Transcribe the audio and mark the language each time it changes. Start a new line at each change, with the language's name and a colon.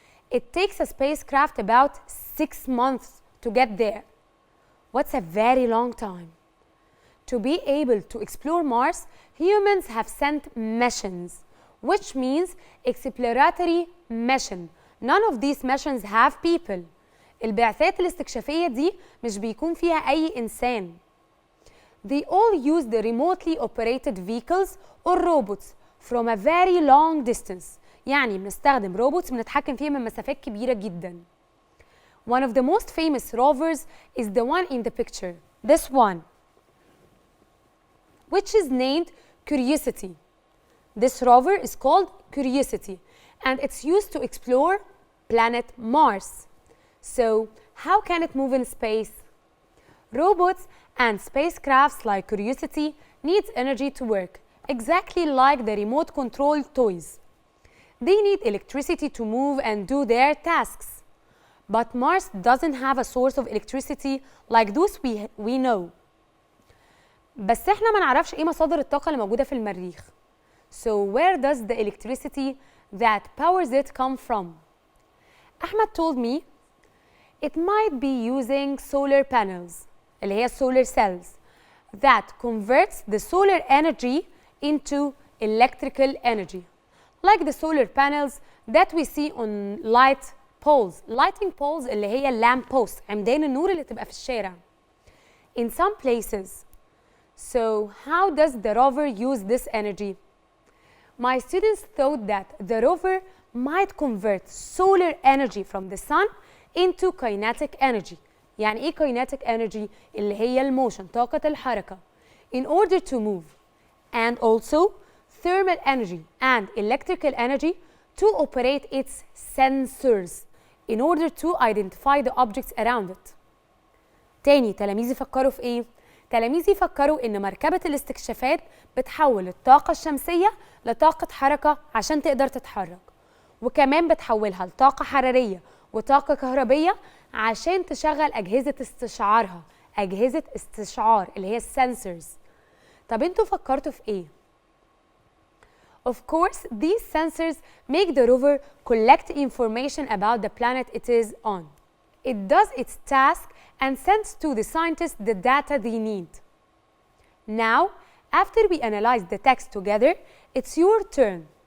English: It takes a spacecraft about 6 months to get there. What's a very long time? To be able to explore Mars, humans have sent missions, which means exploratory mission. None of these missions have people.
Arabic: البعثات الاستكشافية دي مش بيكون فيها أي إنسان.
English: They all use the remotely operated vehicles or robots from a very long distance.
Arabic: يعني بنستخدم روبوتس بنتحكم فيها من مسافات كبيرة جدا.
English: One of the most famous rovers is the one in the picture, this one, which is named Curiosity. This rover is called Curiosity, and it's used to explore planet Mars. So, how can it move in space? Robots and spacecrafts like Curiosity needs energy to work, exactly like the remote control toys. They need electricity to move and do their tasks. But Mars doesn't have a source of electricity like those we know.
Arabic: بس احنا ما نعرفش ايه مصادر الطاقة اللي موجودة في المريخ.
English: So where does the electricity that powers it come from? Ahmed told me it might be using solar panels,
Arabic: اللي هي
English: solar cells, that converts the solar energy into electrical energy, like the solar panels that we see on light poles.
Arabic: Lighting poles اللي هي lamp posts, عمدان النور اللي تبقى في الشارع.
English: In some places. So how does the rover use this energy? My students thought that the rover might convert solar energy from the sun into kinetic energy.
Arabic: يعني ايه kinetic energy؟ اللي هي الموشن، طاقة الحركة.
English: In order to move. And also thermal energy and electrical energy to operate its sensors in order to identify the objects around it.
Arabic: تاني تلاميذي فكروا في ايه؟ تلاميذي فكروا ان مركبة الاستكشافات بتحول الطاقة الشمسية لطاقة حركة عشان تقدر تتحرك، وكمان بتحولها لطاقة حرارية وطاقة كهربية عشان تشغل أجهزة استشعارها، أجهزة استشعار اللي هي السنسورز. طب انتوا فكرتوا في ايه؟
English: Of course, these sensors make the rover collect information about the planet it is on. It does its task and sends to the scientists the data they need. Now, after we analyze the text together, it's your turn.